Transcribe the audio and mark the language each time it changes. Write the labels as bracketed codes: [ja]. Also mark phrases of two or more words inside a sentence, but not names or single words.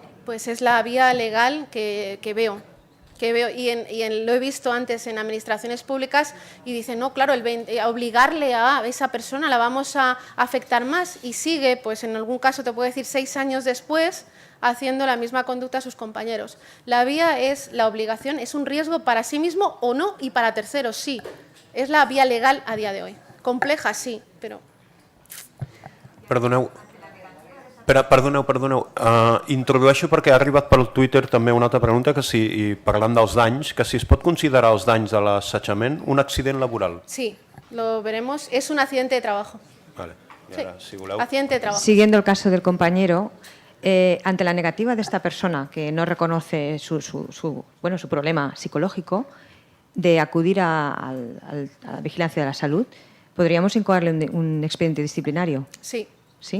[es] Pues es la vía legal que veo. Lo he visto antes en administraciones públicas y dicen, no, claro, obligarle a esa persona la vamos a afectar más y sigue, pues en algún caso te puedo decir 6 años después, haciendo la misma conducta a sus compañeros. La vía es la obligación, es un riesgo para sí mismo o no y para terceros, sí. Es la vía legal a día de hoy. Compleja, [ca] sí, però... Perdoneu. Introdueixo perquè ha arribat pel Twitter també una altra pregunta, que si, i parlant dels danys, que si es pot considerar els danys de l'assetjament un accident laboral. [es] Sí, lo veremos. Es un accidente de trabajo. Vale. Sí, [ca] ara, si voleu... [es] accidente de trabajo. Siguiendo el caso del compañero, ante la negativa de esta persona que no reconoce su problema psicológico de acudir a la vigilancia de la salud, ¿podríamos incoarle un expediente disciplinario? Sí. ¿Sí?